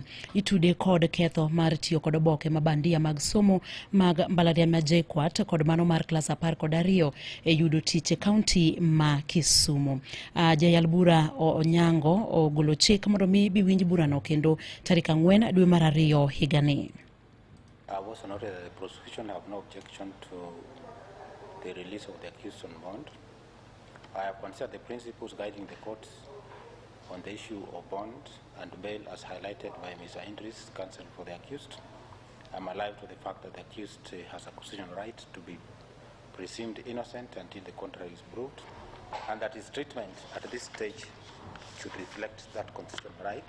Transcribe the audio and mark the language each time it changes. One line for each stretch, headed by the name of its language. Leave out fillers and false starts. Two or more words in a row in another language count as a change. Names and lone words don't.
Luo (Kenya and Tanzania): Itude kod ketho mar tiyo kod oboke mabandia mag somo mag mbalariany ma JKUAT kod mano mar klas 12 e yudo tich e kaunti ma Kisumu. Jayal bura Onyango ogolo chik mondo mi biwinj burano kendo tarik 4 dwe mar 2 higani.
English: I was noted that the prosecution have no objection to the release of the accused on bond. I have considered the principles guiding the courts on the issue of bond and bail as highlighted by Mr. Idris, counsel for the accused. I'm alive to the fact that the accused has a constitutional right to be presumed innocent until the contrary is proved, and that his treatment at this stage should reflect that constitutional right.